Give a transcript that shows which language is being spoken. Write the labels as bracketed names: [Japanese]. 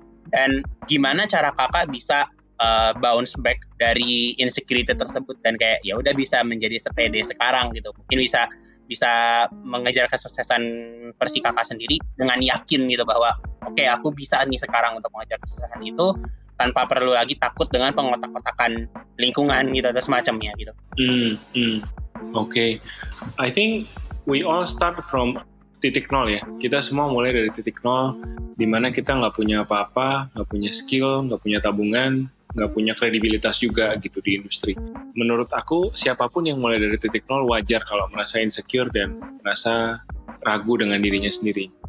[Indonesian] Dan gimana cara Kakak bisa bounce back dari insecurity tersebut dan kayak ya udah bisa menjadi sepede sekarang gitu. Mungkin bisa mengejar kesuksesan versi Kakak sendiri dengan yakin gitu bahwa oke, aku bisa nih sekarang untuk mengejar kesuksesan itu tanpa perlu lagi takut dengan pengotak-kotakan lingkungan gitu atau semacamnya gitu. Oke. [English] I think we all start from [Indonesian] titik nol ya. Kita semua mulai dari titik nol, di mana kita nggak punya apa-apa, nggak punya skill, nggak punya tabungan, nggak punya kredibilitas juga gitu di industri. Menurut aku, siapapun yang mulai dari titik nol wajar kalau merasa insecure dan merasa ragu dengan dirinya sendiri.